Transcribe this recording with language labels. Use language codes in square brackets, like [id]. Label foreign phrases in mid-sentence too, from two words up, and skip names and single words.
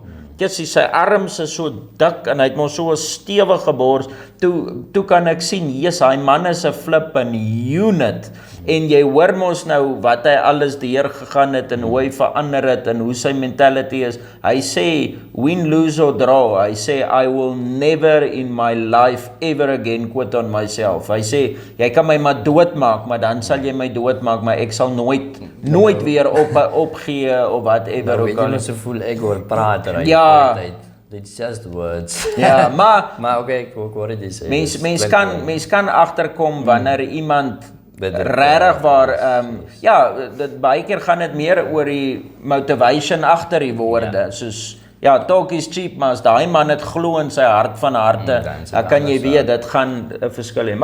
[af] Jessie sy arms is so dik en hy het mos so 'n stewige bors. Toe kan ek sien, yes, hy man is 'n [en] flippin unit. [af] En jy hoor mos nou wat hy alles deur gegaan het en hoe hy verander het en hoe sy mentality is. Hy sê [en] win, lose or draw. [af] Hy sê [en] I will never in my life ever again quit on myself. [af] Hy sê jy kan my maar doodmaak, maar dan sal jy my doodmaak, maar ek sal nooit weer opgee of whatever Nou ook weet jy al. nou so voel ek hoor praat right? Ja. [en] It's just words. [af] Ja, maar okay, ek hoor dit sê. mens kan agterkom wanneer iemand Dit regtig waar dit baie keer gaan dit meer oor die motivation agter die woorde. Soos ja, [en] talk is cheap, [af] maar as daai man het glo in sy hart van harte, dan kan jy weet dit gaan 'n verskil hê.